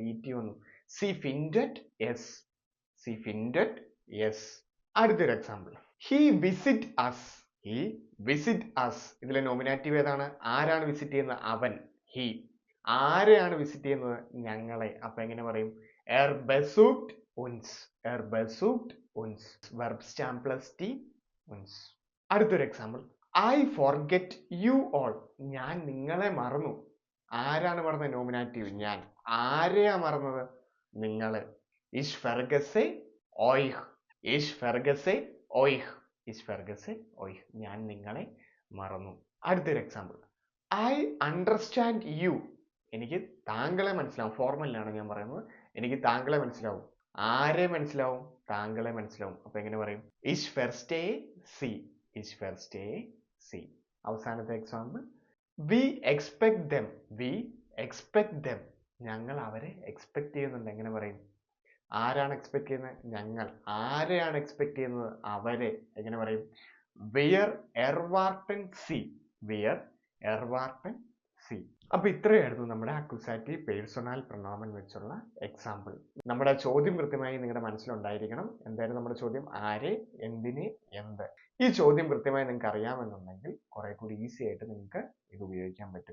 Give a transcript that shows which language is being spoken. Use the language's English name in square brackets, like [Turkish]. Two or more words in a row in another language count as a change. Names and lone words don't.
[German] et വന്നു. sie findet es. [Malayalam] അടുത്തൊരു എക്സാമ്പിൾ, [English] he visit us. [Malayalam] ഇതിലെ നോമിനാറ്റീവ് ഏതാണ്? ആരാണ് വിസിറ്റ് ചെയ്യുന്നത്? അവൻ, ഹി. ആരെയാണ് വിസിറ്റ് ചെയ്യുന്നത്? ഞങ്ങളെ. അപ്പൊ എങ്ങനെ പറയും? [German] er besucht uns. [English] verb stamp plus t, [Malayalam] uns. അടുത്തൊരു എക്സാമ്പിൾ, [English] I forget you all. [Malayalam] ഞാൻ നിങ്ങളെ മറന്നു. ആരാണ് മറന്നത്? നോമിനാറ്റീവ്, ഞാൻ. ആരെയാ മറന്നത്? നിങ്ങളെ. [German] ich vergesse euch. [Malayalam] ഞാൻ നിങ്ങളെ മറന്നു. അടുത്തൊരു എക്സാമ്പിൾ, [English] I understand you. [Malayalam] എനിക്ക് താങ്കളെ മനസ്സിലാവും. ഫോർമലാണ് ഞാൻ പറയുന്നത്. എനിക്ക് താങ്കളെ മനസ്സിലാവും. ആരെ മനസ്സിലാവും? താങ്കളെ മനസ്സിലാവും. അപ്പൊ എങ്ങനെ പറയും? [German] ich verstehe sie. [Malayalam] അവസാനത്തെ എക്സാമ്പിൾ, [English] we expect them. [Malayalam] ഞങ്ങൾ അവരെ എക്സ്പെക്ട് ചെയ്യുന്നുണ്ട്. എങ്ങനെ പറയും? ആരാണ് എക്സ്പെക്ട് ചെയ്യുന്നത്? ഞങ്ങൾ. ആരെയാണ് എക്സ്പെക്ട് ചെയ്യുന്നത്? അവരെ. എങ്ങനെ പറയും? [German] wir erwarten sie. [Malayalam] അപ്പൊ ഇത്രയായിരുന്നു നമ്മുടെ [German] Akkusativ Personal Pronomen [Malayalam] വെച്ചുള്ള എക്സാമ്പിൾ. നമ്മുടെ ചോദ്യം കൃത്യമായി നിങ്ങളുടെ മനസ്സിലുണ്ടായിരിക്കണം. എന്തായാലും നമ്മുടെ ചോദ്യം? ആരെ, എന്തിന്, എന്ത്. ഈ ചോദ്യം കൃത്യമായി നിങ്ങൾക്ക് അറിയാമെന്നുണ്ടെങ്കിൽ കുറെ കൂടി ഈസി ആയിട്ട് നിങ്ങൾക്ക് ഇത് ഉപയോഗിക്കാൻ പറ്റും.